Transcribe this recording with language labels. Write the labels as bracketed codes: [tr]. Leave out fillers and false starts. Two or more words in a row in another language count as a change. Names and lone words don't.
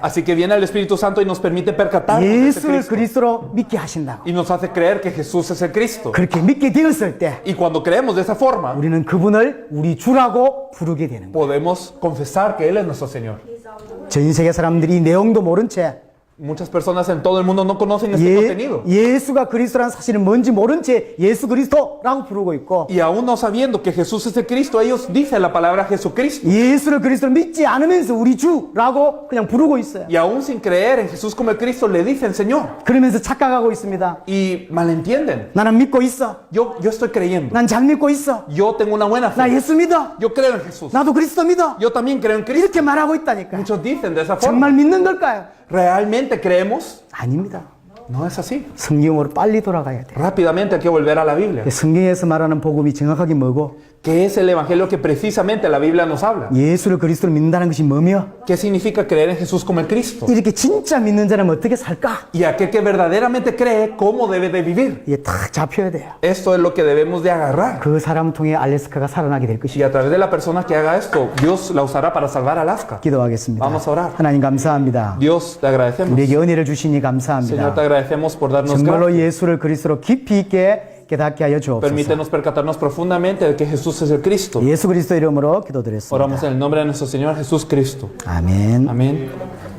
[es] Así que viene el Espíritu Santo y nos permite percatarnos de este [ko] 예수를 [es] Cristo. [ko] 그리스도로 믿게 하신다고. [es] Y nos hace creer que Jesús es el Cristo. [ko] 그렇게 믿게 되었을 때 [es] Y cuando creemos de esa forma, [ko] 우리는 그분을 우리 주라고 부르게 되는 거예요. [es] podemos confesar que Él es nuestro Señor. [ko] 전 세계 사람들이 이 내용도 모른 채 [es] Muchas personas en todo el mundo no conocen este contenido. [ko] 예수가 그리스도라는 사실은 뭔지 모른 채 예수 그리스도라고 부르고 있고 [es] Y aún no sabiendo que Jesús es el Cristo, ellos dicen la palabra Jesucristo. [ko] 예수를 그리스도를 믿지 않으면서 우리 주라고 그냥 부르고 있어요. [es] Y aún sin creer en Jesús como el Cristo, le dicen Señor. [ko] 그러면서 착각하고 있습니다. [es] Y malentienden. [ko] 나는 믿고 있어. [es] Yo estoy creyendo. [ko] 난 잘 믿고 있어. [es] Yo tengo una buena [ko] 나 [es] fe. [ko] 예수 믿어. [es] Yo creo en Jesús. [ko] 나도 그리스도 믿어. [es] Yo también creo en Cristo. [ko] 이렇게 말하고 있다니까. [es] Muchos dicen de esa [ko] 정말 [es] forma. [ko] 믿는 걸까요? [es] ¿Realmente creemos? [ko] 아닙니다. [es] No es así. [ko] 성경으로 빨리 돌아가야 돼. [es] Rápidamente hay que volver a la Biblia. [ko] 성경에서 말하는 복음이 정확하게 뭐고 [es] ¿Qué es el Evangelio que precisamente la Biblia nos habla? [ko] 예수를 그리스도를 믿는다는 것이 뭐며 [es] ¿Qué significa creer en Jesús como el Cristo? [ko] 이렇게 진짜 믿는 자라면 어떻게 살까? [es] Y aquel que verdaderamente cree, ¿cómo debe de vivir? [ko] 이게 딱 잡혀야 돼요. [es] Esto es lo que debemos de agarrar. [ko] 그 사람 통해 알래스카가 살아나게 될 [es] Y [ko] 것이다. [es] a través de la persona que haga esto, Dios la usará para salvar Alaska. [ko] 기도하겠습니다. [es] Vamos a orar. [ko] 하나님 감사합니다. [es] Dios, te agradecemos. [ko] 우리에게 은혜를 주시니 [es] Señor, te [ko] 감사합니다. [es] agradecemos por darnos [ko] 정말로 [es] gracia. [ko] 예수를 그리스도로 깊이 있게 깨닫게 하여 주옵소서. [es] Permítenos percatarnos profundamente de que Jesús es el Cristo. [ko] 예수 그리스도 이름으로 기도드렸습니다. [es] Oramos en el nombre de nuestro Señor Jesús Cristo. [ko] 아멘. [es] Amén.